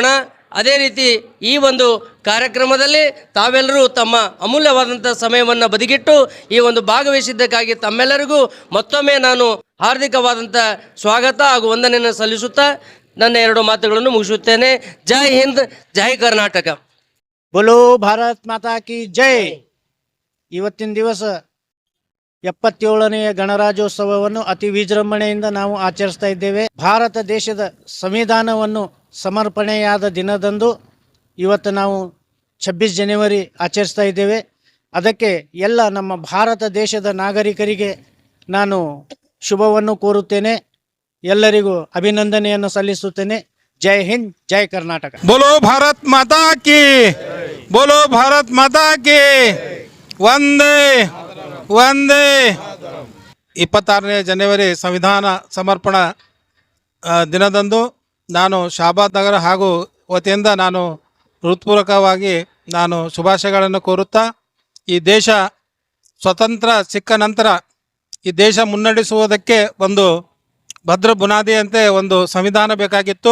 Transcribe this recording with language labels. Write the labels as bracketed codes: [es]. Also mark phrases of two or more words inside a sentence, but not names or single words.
[kn] ಅದೇ ರೀತಿ ಈ ಒಂದು ಕಾರ್ಯಕ್ರಮದಲ್ಲಿ ತಾವೆಲ್ಲರೂ ತಮ್ಮ ಅಮೂಲ್ಯವಾದಂಥ ಸಮಯವನ್ನು ಬದಿಗಿಟ್ಟು ಈ ಒಂದು ಭಾಗವಹಿಸಿದ್ದಕ್ಕಾಗಿ ತಮ್ಮೆಲ್ಲರಿಗೂ ಮತ್ತೊಮ್ಮೆ ನಾನು ಹಾರ್ದಿಕವಾದಂಥ ಸ್ವಾಗತ ಹಾಗೂ ವಂದನೆಯನ್ನು ಸಲ್ಲಿಸುತ್ತಾ ನನ್ನ 2 ಮಾತುಗಳನ್ನು ಮುಗಿಸುತ್ತೇನೆ. ಜೈ ಹಿಂದ್, ಜೈ ಕರ್ನಾಟಕ. [hi] बोलो भारत माता की जय. [kn] ಇವತ್ತಿನ ದಿವಸ 77ನೆಯ ಗಣರಾಜ್ಯೋತ್ಸವವನ್ನು ಅತಿ ವಿಜೃಂಭಣೆಯಿಂದ ನಾವು ಆಚರಿಸ್ತಾ ಇದ್ದೇವೆ. ಭಾರತ ದೇಶದ ಸಂವಿಧಾನವನ್ನು ಸಮರ್ಪಣೆಯಾದ ದಿನದಂದು ಇವತ್ತು ನಾವು 26 ಜನವರಿ ಆಚರಿಸ್ತಾ ಇದ್ದೇವೆ. ಅದಕ್ಕೆ ಎಲ್ಲ ನಮ್ಮ ಭಾರತ ದೇಶದ ನಾಗರಿಕರಿಗೆ ನಾನು ಶುಭವನ್ನು ಕೋರುತ್ತೇನೆ. ಎಲ್ಲರಿಗೂ ಅಭಿನಂದನೆಯನ್ನು ಸಲ್ಲಿಸುತ್ತೇನೆ. [hi] जय हिंद, जय कर्नाटक. बोलो भारत माता की, बोलो भारत माता की, वंदे वंदे. [kn] 26ನೇ ಜನವರಿ ಸಂವಿಧಾನ ಸಮರ್ಪಣಾ ದಿನದಂದು ನಾನು ಶಾಹಬಾದ್ ನಗರ ಹಾಗೂ ವತಿಯಿಂದ ನಾನು ಹೃತ್ಪೂರ್ವಕವಾಗಿ ನಾನು ಶುಭಾಶಯಗಳನ್ನು ಕೋರುತ್ತಾ, ಈ ದೇಶ ಸ್ವತಂತ್ರ ಸಿಕ್ಕ ನಂತರ ಈ ದೇಶ ಮುನ್ನಡೆಸುವುದಕ್ಕೆ ಒಂದು ಭದ್ರ ಬುನಾದಿಯಂತೆ ಒಂದು ಸಂವಿಧಾನ ಬೇಕಾಗಿತ್ತು.